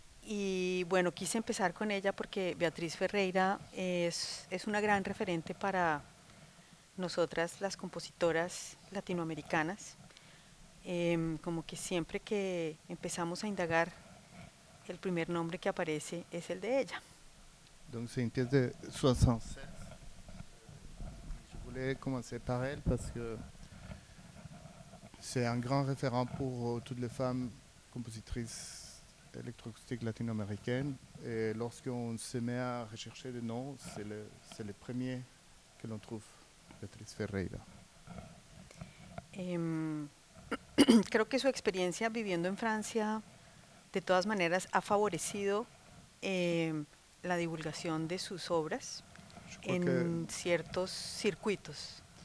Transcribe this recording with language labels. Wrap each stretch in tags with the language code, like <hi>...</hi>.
<es>Y bueno, quise empezar con ella porque Beatriz Ferreira es una gran referente para nosotras, las compositoras latinoamericanas. Como que siempre que empezamos a indagar, el primer nombre que aparece es el de ella.</es> <fr>Donc c'est une pièce de 76. Je voulais commencer par elle parce que c'est un grand référent pour toutes les femmes compositrices électroacoustiques latino-américaines. Et lorsqu'on se met à rechercher des noms, c'est le premier que l'on trouve, Beatriz Ferreira.</fr> <es>Creo que su experiencia viviendo en Francia, de todas maneras, ha favorecido la divulgación de sus obras en ciertos circuitos.</es>